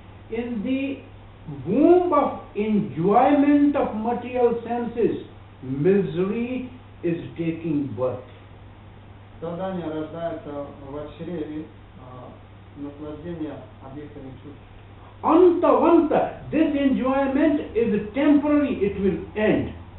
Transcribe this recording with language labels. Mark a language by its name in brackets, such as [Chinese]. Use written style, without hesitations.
[English] In the womb of enjoyment of material senses, misery is taking birth. [Russian] Страдание рождается в чреве наслаждения объектами чувств. [English] Anta, this enjoyment is temporary, it will end.